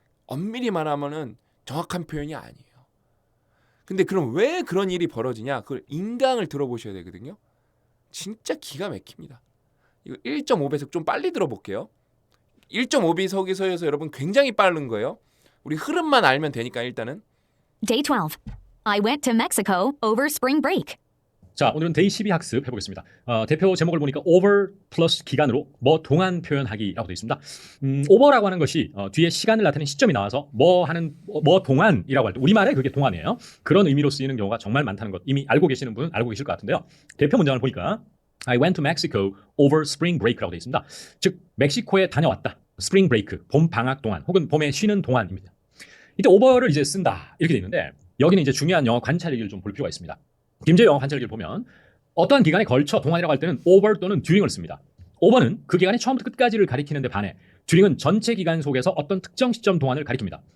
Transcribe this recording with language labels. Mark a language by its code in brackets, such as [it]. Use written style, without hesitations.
[ko] 엄밀히 말하면은 정확한 표현이 아니에요. 근데 그럼 왜 그런 일이 벌어지냐? 그걸 인강을 들어보셔야 되거든요. 진짜 기가 막힙니다. 이거 1.5배속 좀 빨리 들어볼게요. 1.5배속에서 여러분 굉장히 빠른 거예요. 우리 흐름만 알면 되니까 일단은. [en] Day 12. I went to Mexico over spring break. [ko] 자, 오늘은 데이 12 학습 해보겠습니다. 대표 제목을 보니까 over 플러스 기간으로 뭐 동안 표현하기라고 되어 있습니다. over라고 하는 것이 뒤에 시간을 나타내는 시점이 나와서 뭐 동안이라고 할 때 우리말에 그게 동안이에요. 그런 의미로 쓰이는 경우가 정말 많다는 것 이미 알고 계시는 분은 알고 계실 것 같은데요. 대표 문장을 보니까 [en] I went to Mexico over spring break [ko] 라고 되어 있습니다. 즉 멕시코에 다녀왔다. 스프링 브레이크, 봄 방학 동안 혹은 봄에 쉬는 동안입니다. 이때 over를 이제 쓴다 이렇게 되어 있는데 여기는 이제 중요한 영어 관찰일기를 좀 볼 필요가 있습니다. 김재희 영어 관찰일기를 보면 어떠한 기간에 걸쳐 동안이라고 할 때는 over 또는 during을 씁니다. over는 그 기간의 처음부터 끝까지를 가리키는데 반해 during은 전체 기간 속에서 어떤 특정 시점 동안을 가리킵니다.